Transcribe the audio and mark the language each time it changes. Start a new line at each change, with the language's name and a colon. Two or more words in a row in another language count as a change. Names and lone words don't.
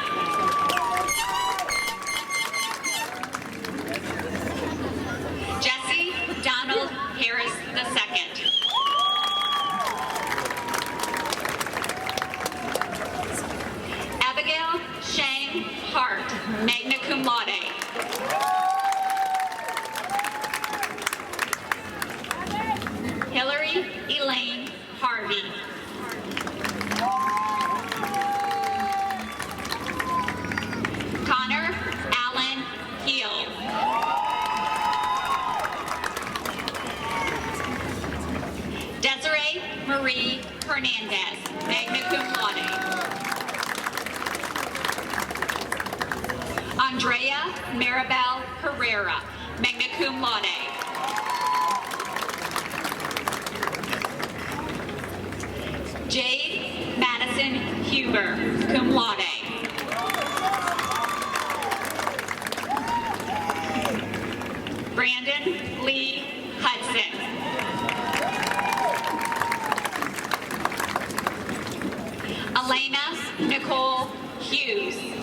English: Jesse Donald Harris II. Abigail Shane Hart,
Latin: magna cum laude.
English: Hillary Elaine Harvey. Connor Allen Heel. Desiree Marie Hernandez,
Latin: magna cum laude.
English: Andrea Maribel Herrera,
Latin: magna cum laude.
English: Jade Madison Huber,
Latin: cum laude.
English: Brandon Lee Hudson. Elena Nicole Hughes.